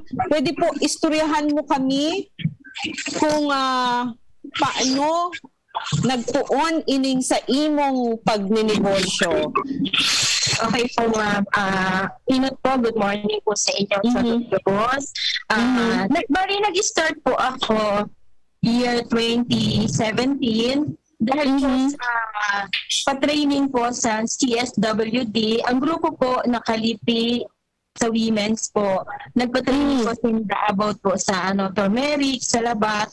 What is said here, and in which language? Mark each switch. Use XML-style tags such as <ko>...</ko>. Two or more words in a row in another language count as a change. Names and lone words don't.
<bik>Pwede po istoryahan mo kami kung paano nagtuon ining sa imong pagninegosyo.</bik> <en>Okay po, ma'am.</en> <bik>Inot po,</bik> <en>good morning</en> <bik>po sa inyo sa Gabos.</bik> <tl>Nag-start po ako year 2017 dahil po sa pa-training po sa CSWD.</tl> <bik>Ang grupo po nakalipi sa women's po.</bik> <tl>Nagpa-training po about po sa turmeric, sa labat.</tl>